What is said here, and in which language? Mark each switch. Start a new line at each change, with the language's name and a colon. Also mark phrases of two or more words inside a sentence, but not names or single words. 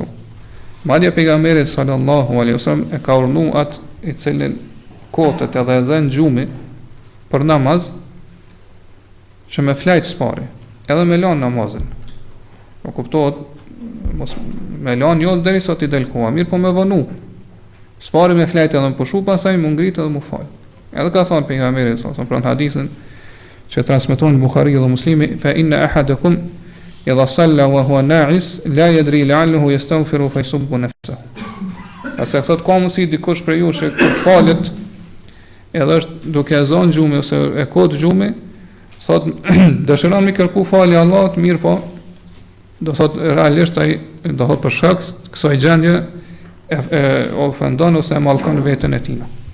Albanian: Madje pejgamberi
Arabic: صلى الله عليه وسلم
Albanian: e ka urdhëruar atë i cilin kotet edhe e zën gjumi për namaz që me flajt spari, edhe me lan namazin. Po kuptohet mos me lan jo derisa ti del koha, mirë po me vonu. Spari me flajt edhe më pushu, pastaj mu ngrit edhe mu fal. Edhe ka thënë pejgamberi
Arabic: صلى الله عليه وسلم
Albanian: në hadithin që transmeton Buhari dhe Muslimi,
Arabic: فإن أحدكم إذا صلى وهو ناعس لا يدري لعله يستغفر فيسب نفسه.
Albanian: Asa thot ka mundsi dikush për ju që kur falet edhe është duke e zënë gjumi ose e kot gjumi, thot dëshiron mi kërku falje Allahut, mirë po do thot realisht ai do thot për shkak të kësaj gjendje e ofendon ose e mallkon veten e tij.